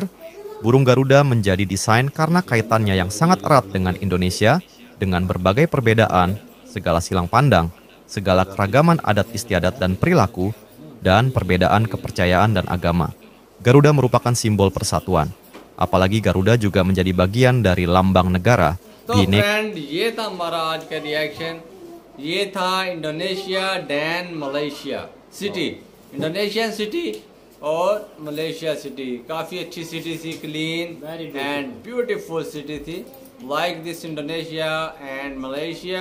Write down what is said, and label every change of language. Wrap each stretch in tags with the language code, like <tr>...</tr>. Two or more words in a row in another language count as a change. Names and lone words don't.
<id>Burung Garuda menjadi desain karena kaitannya yang sangat erat dengan Indonesia, dengan berbagai perbedaan, segala silang pandang, segala keragaman adat istiadat dan perilaku, dan perbedaan kepercayaan dan agama. Garuda merupakan simbol persatuan. Apalagi Garuda juga menjadi bagian dari lambang negara.</id> <hi>तो फ्रेंड ये था हमारा आज का रिएक्शन। ये था इंडोनेशिया डैन मलेशिया सिटी,</hi> <en>Indonesian city</en> <hi>और मलेशिया सिटी। काफ़ी अच्छी सिटी थी,</hi> <en>clean and beautiful city</en> <hi>थी,</hi> <en>like this Indonesia and Malaysia.</en>